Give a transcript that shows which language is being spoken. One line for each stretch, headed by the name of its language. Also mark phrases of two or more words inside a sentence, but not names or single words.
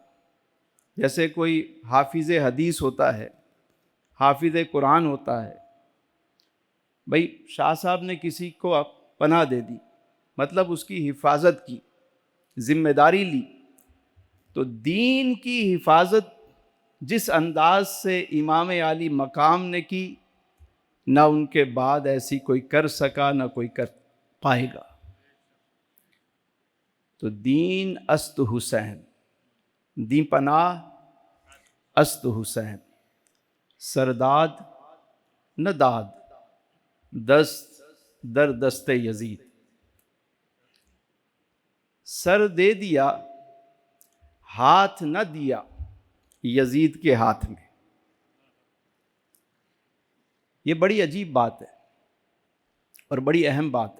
Urdu: جیسے کوئی حافظ حدیث ہوتا ہے، حافظ قرآن ہوتا ہے، بھئی شاہ صاحب نے کسی کو پناہ دے دی، مطلب اس کی حفاظت کی، ذمہ داری لی، تو دین کی حفاظت جس انداز سے امام عالی مقام نے کی، نہ ان کے بعد ایسی کوئی کر سکا، نہ کوئی کر پائے گا۔
Persian: تو دین است حسین، دی پناہ است حسین، سرداد نہ داد، دست در دست یزید۔
Urdu: سر دے دیا، ہاتھ نہ دیا یزید کے ہاتھ میں۔ یہ بڑی عجیب بات ہے اور بڑی اہم بات ہے۔